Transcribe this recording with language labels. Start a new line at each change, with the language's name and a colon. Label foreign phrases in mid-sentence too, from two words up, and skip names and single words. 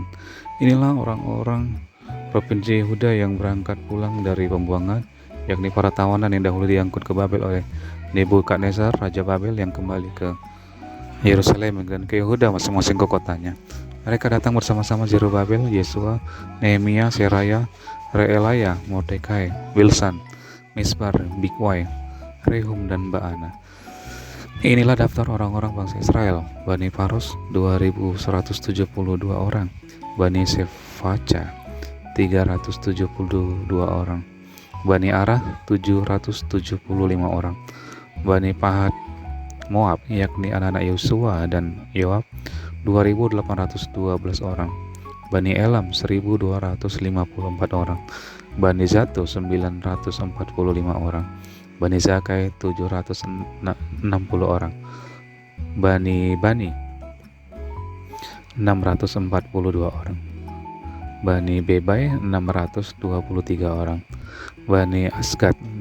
Indonesian: Inilah orang-orang provinsi Yehuda yang berangkat pulang dari pembuangan, yakni para tawanan yang dahulu diangkut ke Babel oleh Nebukadnezar, Raja Babel, yang kembali ke Yerusalem dan ke Yehuda masing-masing ke kotanya. Mereka datang bersama-sama Zerubabel, Yesua, Nehemia, Seraya, Reelaya, Mordekai, Bilsan, Misbar, Bigwai, Rehum, dan Baana. Inilah daftar orang-orang bangsa Israel. Bani Paros 2172 orang, Bani Sefaca 372 orang, Bani Arah 775 orang, Bani Pahat Moab, yakni anak-anak Yosua dan Yoab 2812 orang, Bani Elam 1254 orang, Bani Zato 945 orang, Bani Zakai 760 orang, Bani 642 orang, Bani Bebai 623 orang, Bani Asgad